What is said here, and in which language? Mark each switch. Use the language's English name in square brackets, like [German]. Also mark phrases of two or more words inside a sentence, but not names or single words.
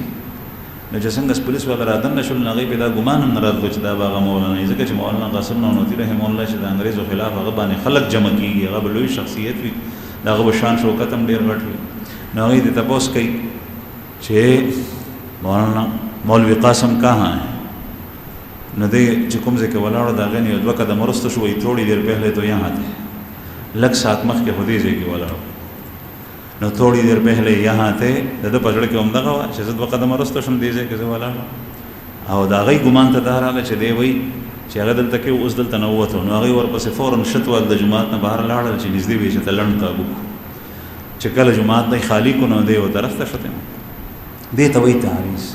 [Pashto] نو چې څنګه پولیس والا رادن شول نو هغوی پې دا ګمان هم نه راتلو چې دا به هغه مولانا ځکه چې مولانا قاسم نانوتي رحمه الله چې د انګریزو خلاف هغه باندې خلک جمع کېږي، هغه به لوی شخصیت وي، د هغه به شان شوکت هم ډېر غټ وي. نو هغوی دې تپوس کوي چې [Urdu] مولانا مولوی قاسم کہاں ہے؟ [Pashto] نو دی چې کوم ځای کې ولاړو د هغې نه یو دوه قدمه وروسته شو، وایي [Urdu] تھوڑی دیر پہلے تو یہاں تھے، [Pashto] لږ ساعت مخکې خو دې ځای کې ولاړو. نو [Urdu] تھوڑی دیر پہلے یہاں تھے [Pashto] د ده په زړه کې هم دغه وه چې زه دوه قدمه وروسته شم دې ځای کې زه ولاړم. او د هغوی ګمان ته دا راغله چې دی وایي چې هغه دلته کې اوس دلته نه ووتو. نو هغوی ورپسې فوراً شت ول د جومات نه بهر لاړل چې نږدې وي چې ته لنډ کابو چې کله جومات نه خالي کړو نو دی یو طرف ته شته دې ته وایي تعریض.